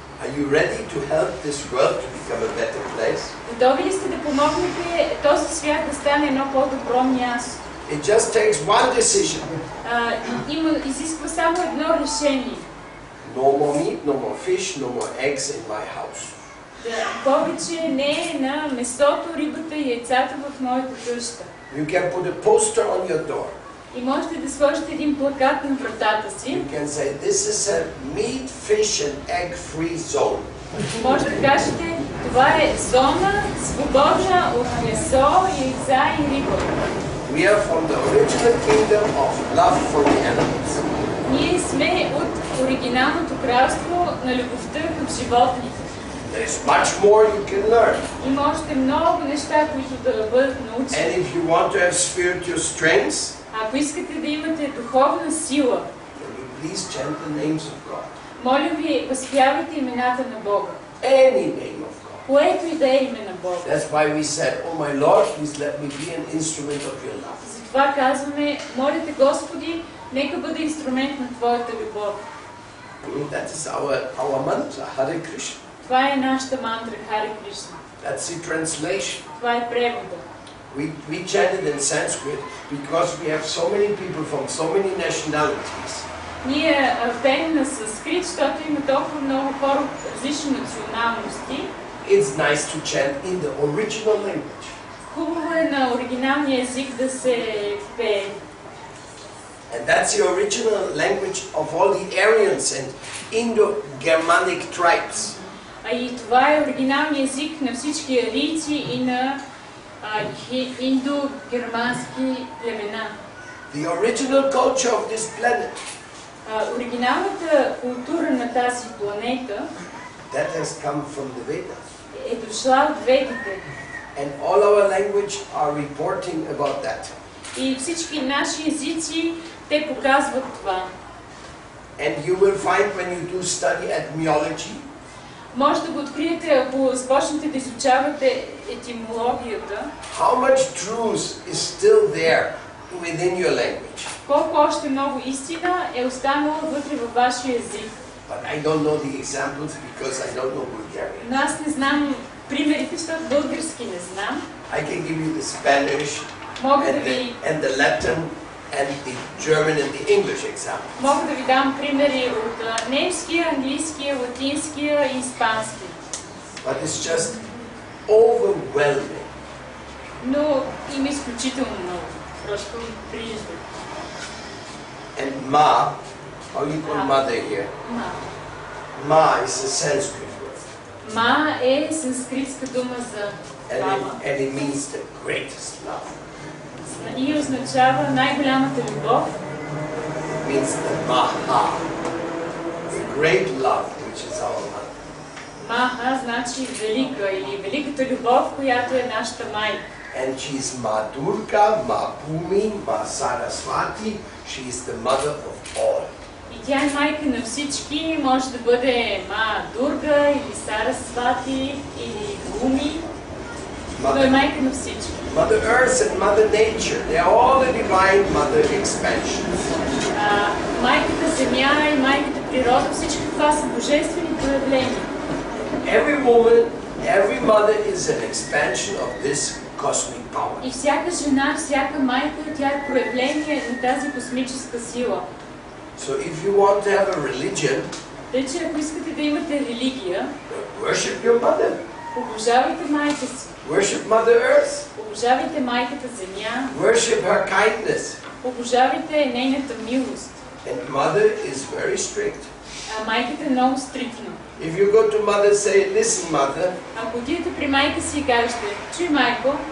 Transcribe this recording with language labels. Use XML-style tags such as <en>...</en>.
<en>Are you ready to help this world to become a better place?</en> <bg>Готови ли сте да помогнете този свят да стане едно по-добро място?</bg> <en>It just takes one decision.</en> <bg>Изисква само едно решение.</bg> <en>No more meat, no more fish, no more eggs in my house.</en> <bg>Повече не на месото, рибата и яйцата в моята къща.</bg> <en>You can put a poster on your door.</en> <bg>И можете да сложите един плакат на вратата си.</bg> <en>You can say, this is a meat, fish and egg free zone.</en> <bg>Може да кажете, това е зона свободна от месо, яйца и риба.</bg> <en>We are from the original kingdom of love for the animals.</en> <bg>Ние сме от оригиналното кралство на любовта към животните.</bg> <en>There's much more you can learn.</en> <bg>Има още много неща, които да бъдат научени.</bg> <en>And if you want to have spiritual strengths,</en> <bg>Ако искате да имате духовна сила,</bg> <en>can you please chant the names of God?</en> <bg>моля ви, възпявайте имената на Бога.</bg> <en>Any name of God.</en> <bg>Което и да е име на Бога.</bg> <en>That's why we said, oh my Lord, please let me be an instrument of your love.</en> <bg>Затова казваме, моля те Господи, нека бъде инструмент на Твоята любов.</bg> <en>That is our mantra, Hare Krishna.</en> <bg>Това е нашата мантра, Харе Кришна.</bg> <en>That's the translation.</en> <bg>Това е превода.</bg> <en>We chant it in Sanskrit because we have so many people from so many nationalities.</en> <bg>Ние пеем на санскрит, защото има толкова много хора от различни националности.</bg> <en>It's nice to chant in the original language.</en> <bg>Хубаво е на оригиналния език да се пее.</bg> <en>And that's the original language of all the Aryans and Indo-Germanic tribes.</en> <bg>А и това е оригиналният език на всички арийци и на индо-германски племена.</bg> <en>The original culture of this planet.</en> <bg>Оригиналната култура на тази планета</bg> <en>That has come from the Vedas.</en> <bg>е дошла от ведите.</bg> <en>And all our language are reporting about that.</en> <bg>И всички наши езици, те показват това.</bg> <en>And you will find when you do study etymology,</en> <bg>Може да го откриете, ако започнете да изучавате етимологията.</bg> <en>how much truth is still there within your language.</en> <bg>Колко още много истина е останала вътре във вашия език.</bg> <en>But I don't know the examples because I don't know Bulgarian.</en> <bg>Но аз не знам примерите, защото български не знам.</bg> <en>I can give you the Spanish</en> <bg>Мога да ви</bg> <en>and the Latin and the German and the English example.</en> <bg>Мога да ви дам примери от немския, английския, латинския и испански.</bg> <en>But it's just overwhelming.</en> <bg>Но има изключително много. Просто прижда.</bg> <en>And Ma, how you call mother here?</en> <bg>Ма.</bg> <en>Ma is a Sanskrit word.</en> <bg>Ма е санскритска дума за баба.</bg> <en>And it means the greatest love.</en> <bg>И означава най-голямата любов.</bg> <en>It means the Maha, the great love which is our mother.</en> <bg>Маха значи велика или великата любов, която е нашата майка.</bg> <en>And she is Ma Durga, Ma Bhumi, Ma Saraswati. She is the mother of all.</en> <bg>И тя е майка на всички, може да бъде Ма Дурга или Сарасвати или Буми, но е майка на всички.</bg> <en>Mother Earth and Mother Nature, they are all the divine mother expansions.</en> <bg>Майката Земя и майката природа, всички това са божествени проявления.</bg> <en>Every woman, every mother is an expansion of this cosmic power.</en> <bg>И всяка жена, всяка майка, тя е проявление на тази космическа сила.</bg> <en>So if you want to have a religion,</en> <bg>Тъй, че ако искате да имате религия,</bg> <en>worship your mother.</en> <bg>обожавайте майка си.</bg> <en>Worship Mother Earth.</en> <bg>Обожавайте майката Земя.</bg> <en>Worship her kindness.</en> <bg>Обожавайте нейната милост.</bg> <en>And mother is very strict.</en> <bg>Майката е много стриктна.</bg> <en>If you go to mother, say, listen, mother.</en> <bg>Ако отидете при майка си и кажете, чуй майко,</bg>